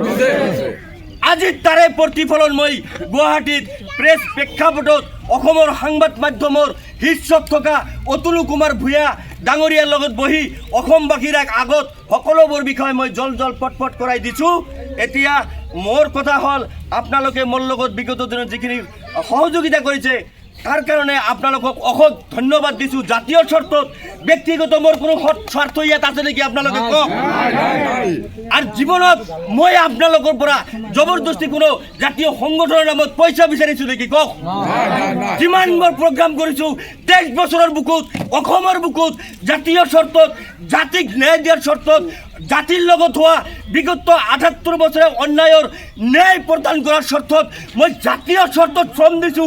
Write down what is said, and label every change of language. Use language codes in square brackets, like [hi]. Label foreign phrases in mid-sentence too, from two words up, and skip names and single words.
[as] আজি তাৰে প্ৰতিফলন মই গুৱাহাটীত প্ৰেছ প্ৰেক্ষাপটত অসমৰ সংবাদ মাধ্যমৰ শীৰ্ষত থকা অতুল কুমাৰ ভূঞা ডাঙৰীয়াৰ লগত বহি অসমবাসীৰ আগত সকলোবোৰ বিষয় মই জল পট কৰাই দিছো। এতিয়া মোৰ কথা হ'ল, আপোনালোকে মোৰ লগত বিগত দিনত যিখিনি সহযোগিতা কৰিছে তার কারণে আপনালোকক অশেষ ধন্যবাদ দিছো। জাতীয় স্বার্থত ব্যক্তিগত মোর কোনো স্বার্থ ইয়াত আছে নাকি আপনালোকে কক? আর জীবনত মই আপনালোকৰ পৰা জবরদস্তি কোনো জাতীয় সংগঠনের নামত পয়সা বিচাৰিছো নাকি কক? যিমান মই প্রোগ্রাম কৰিছো 23 বছৰৰ বুকুত অসমৰ বুকুত জাতীয় স্বার্থত, জাতিক ন্যায় দিয়াৰ স্বার্থত, জাতিৰ লগত হোৱা বিগত 78 বছৰে অন্যায়ৰ ন্যায় প্ৰদান কৰাৰ স্বার্থত মই জাতীয় স্বার্থত শ্ৰম দিছো।